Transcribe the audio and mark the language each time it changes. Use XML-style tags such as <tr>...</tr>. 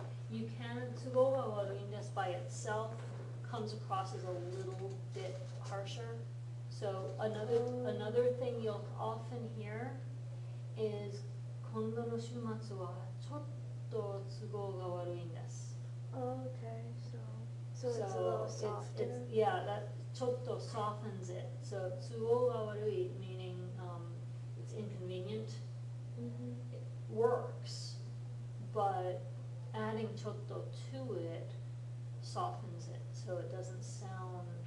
<en>You can,</en> <ja>都合が悪いんです</ja> <en>by itself comes across as a little bit harsher. So another thing you'll often hear is</en> <ja>今度の週末はちょっと都合が悪いんです。</ja> <en>Oh, okay, so it's a little softer. Yeah, that chotto softens it. So tsuo ga warui, meaning it's inconvenient, Mhm. it works, but adding chotto to it softens it, so it doesn't sound</en>